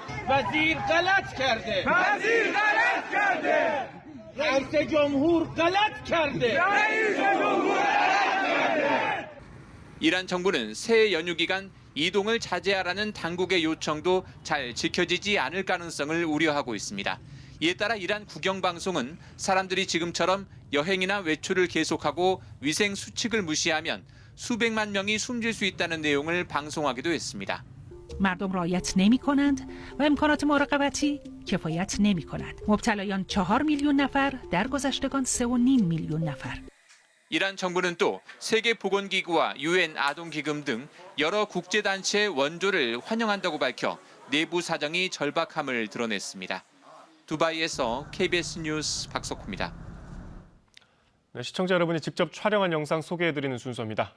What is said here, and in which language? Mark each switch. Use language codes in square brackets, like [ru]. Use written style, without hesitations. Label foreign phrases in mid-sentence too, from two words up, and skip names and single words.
[ko] 이란 정부는 새해 연휴 기간 이동을 자제하라는 당국의 요청도 잘 지켜지지 않을 가능성을 우려하고 있습니다. 이에 따라 이란 국영방송은 사람들이 지금처럼 여행이나 외출을 계속하고 위생 수칙을 무시하면 수백만 명이 숨질 수 있다는 내용을 방송하기도 했습니다. [fa] مردم رعایت نمی کنند و امکانات مراقبتی کفایت نمی کند. مبتلایان 4 میلیون نفر، در گذشتگان 3.5 میلیون نفر. [ko] 이란 정부는 또 세계보건기구와 UN 아동기금 등 여러 국제단체의 원조를 환영한다고 밝혀 내부 사정이 절박함을 드러냈습니다. 두바이에서 KBS 뉴스 박석호입니다. 네, 시청자 여러분이 직접 촬영한 영상 소개해드리는 순서입니다.